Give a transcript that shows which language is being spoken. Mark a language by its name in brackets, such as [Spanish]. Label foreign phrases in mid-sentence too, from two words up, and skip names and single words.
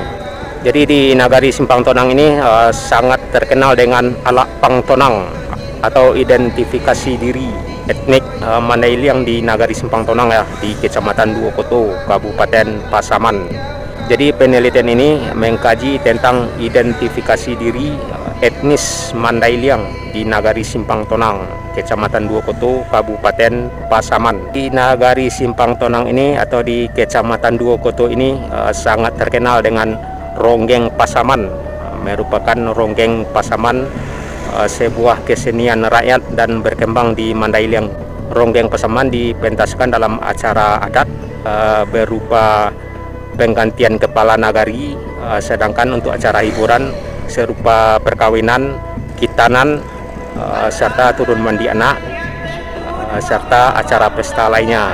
[Indonesian] Jadi di Nagari Simpang Tonang ini sangat terkenal dengan Alak Pang Tonang atau identifikasi diri etnik Mandailing di Nagari Simpang Tonang ya, di Kecamatan Duokoto, Kabupaten Pasaman. Jadi penelitian ini mengkaji tentang identifikasi diri etnis Mandailing di Nagari Simpang Tonang, Kecamatan Duokoto, Kabupaten Pasaman. Di Nagari Simpang Tonang ini atau di Kecamatan Duokoto ini sangat terkenal dengan ronggeng Pasaman. Merupakan ronggeng Pasaman sebuah kesenian rakyat dan berkembang di Mandailing. Ronggeng Pasaman dipentaskan dalam acara adat berupa penggantian kepala nagari, sedangkan untuk acara hiburan serupa perkawinan, kitanan, serta turun mandi anak, serta acara pesta lainnya.